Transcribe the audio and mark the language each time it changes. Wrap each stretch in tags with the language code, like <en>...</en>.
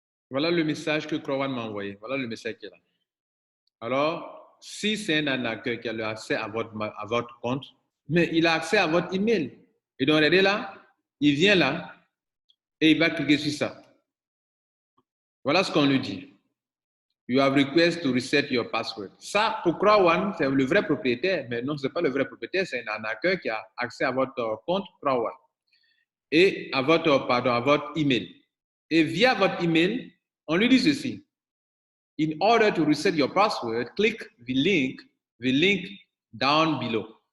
<fr>Voilà le message que Crowan m'a envoyé. Voilà le message qui est là. Alors, si c'est un arnaqueur qui a accès à votre compte, mais il a accès à votre email. Et donc, regardez là, il vient là et il va cliquer sur ça. Voilà ce qu'on lui dit.</fr> <en>You have request to reset your password.</en> <fr>Ça, pour Crowan, c'est le vrai propriétaire, mais non, ce n'est pas le vrai propriétaire, c'est un arnaqueur qui a accès à votre compte Crowan et à votre email. Et via votre email, on lui dit ceci.</fr> <en>In order to reset your password, click the link down below.</en>